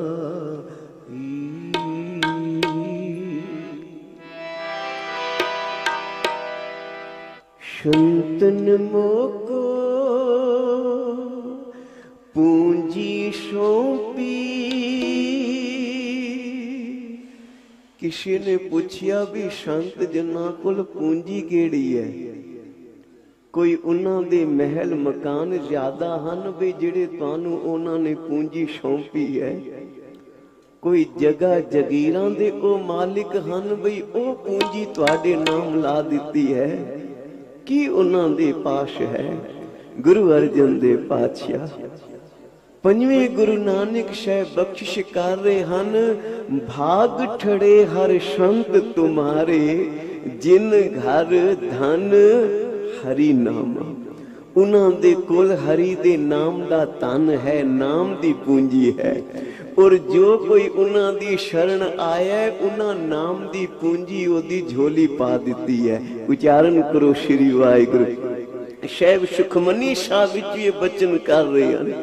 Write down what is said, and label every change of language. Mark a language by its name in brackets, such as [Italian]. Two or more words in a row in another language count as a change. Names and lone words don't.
[Punjabi] ਸੰਤਨ ਮੋਕੋ ਪੂੰਜੀ ਸੌਂਪੀ। ਕਿਸੀ ਨੇ ਪੁੱਛਿਆ ਭੀ ਸੰਤ ਜਨਾ ਕੋਲ ਪੂੰਜੀ ਕੇੜ੍ਹੀ ਹੈ? ਕੋਈ ਉਨ੍ਹਾਂ ਦੇ ਮਹਿਲ ਮਕਾਨ ਜ਼ਿਆਦਾ ਹਨ ਭੀ ਜਿਹੜੇ ਤੁਹਾਨੂੰ ਉਨ੍ਹਾਂ ਨੇ ਪੂੰਜੀ ਸੌਂਪੀ ਹੈ। ਕੋਈ ਜਗ੍ਹਾ ਜਗੀਰਾਂ ਦੇ ਓ ਮਾਲਕ ਹਨ ਭੀ ਓ ਪੂੰਜੀ ਤੁਹਾਡੇ ਨਾਮ ਲਾ ਦਿੱਤੀ ਹੈ। ਕੀ ਉਨ੍ਹਾਂ ਦੇ ਪਾਸ ਹੈ? ਗੁਰੂ ਅਰਜਨ ਦੇਵ ਪਾਤਸ਼ਾਹ ਪੰਜਵੇਂ ਗੁਰੂ ਨਾਨਕ ਸਾਹਬ ਬਖ਼ਸ਼ਿਸ਼ ਕਰ ਰਹੇ ਹਨ। ਭਾਗ ਠੜੇ ਹਰ ਸੰਤ ਤੁਮ੍ਹਾਰੇ, ਜਿਨ ਘਰ ਧਨ ਹਰਿ ਨਾਮ। ਉਨ੍ਹਾਂ ਦੇ ਕੋਲ ਹਰਿ ਦੇ ਨਾਮ ਦਾ ਧਨ ਹੈ, ਨਾਮ ਦੀ ਪੂੰਜੀ ਹੈ। ਔਰ ਜੋ ਕੋਈ ਉਨ੍ਹਾਂ ਦੀ ਸ਼ਰਣ ਆਇਆ ਹੈ, ਉਨ੍ਹਾਂ ਨਾਮ ਦੀ ਪੂੰਜੀ ਓਦੀ ਝੋਲੀ ਪਾ ਦਿੱਤੀ ਹੈ। [Hindi] उच्चारण करो श्री वाहिगुरू। साहब सुखमनी शाह विच ये बचन कर रहे हैं।